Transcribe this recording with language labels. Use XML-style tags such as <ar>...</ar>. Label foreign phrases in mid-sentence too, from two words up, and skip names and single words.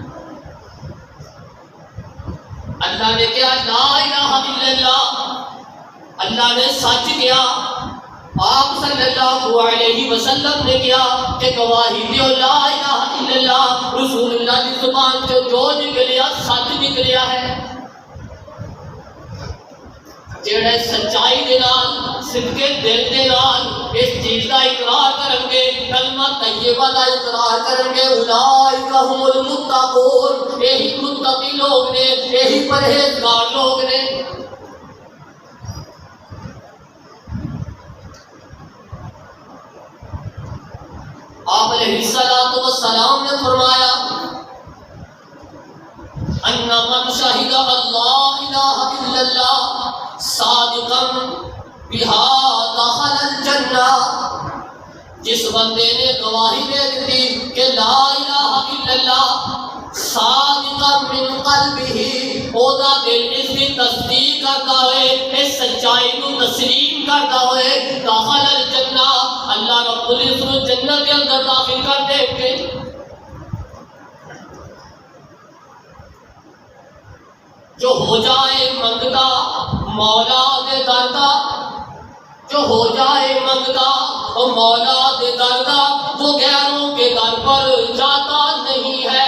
<ur>اللہ نے کیا</ur> <ar>لا الہ الا اللہ،</ar> <ur>اللہ نے سچ کیا، آپ</ur> <ar>صلی اللہ علیہ وسلم</ar> <ur>نے کیا کہ گواہی دیو</ur> <ar>لا الہ الا اللہ،</ar> <ur>رسول اللہ کی زبان سے جو نکلیا سچ نکلیا ہے۔</ur> <pa>جڑے سچائی دے نال، صدقے دل دے نال</pa> <ur>اس چیز کا اقرار کریں گے، کلمہ طیبہ کا اقرار کریں گے،</ur> <ar>اولئک ھم المتقون،</ar> <pa>یہی متقی لوگ نے، یہی پرہیزگار لوگ نے۔</pa> <ur>آپ علیہ الصلوۃ والسلام نے فرمایا</ur> <ar>ان من شہد اللہ الہ الا اللہ صادقا بہا دخل الجنہ،</ar> <ur>جس بندے نے گواہی دے دی کہ</ur> <ar>لا الہ الا اللہ صادقا من قلبہ،</ar> <pa>او دا دل</pa> <ur>اس کی تصدیق کرتا ہوئے، اس سچائی کو تسلیم کرتا ہوئے،</ur> <ar>دخل الجنہ،</ar> <ur>اللہ رب العزت جنت کے اندر داخل کر دے گے۔</ur> <pa>جو ہو جائے منگتا مولا دے دردا، جو ہو جائے منگتا اور مولا دے دردا،</pa> <ur>وہ غیروں کے در پر جاتا نہیں ہے۔</ur>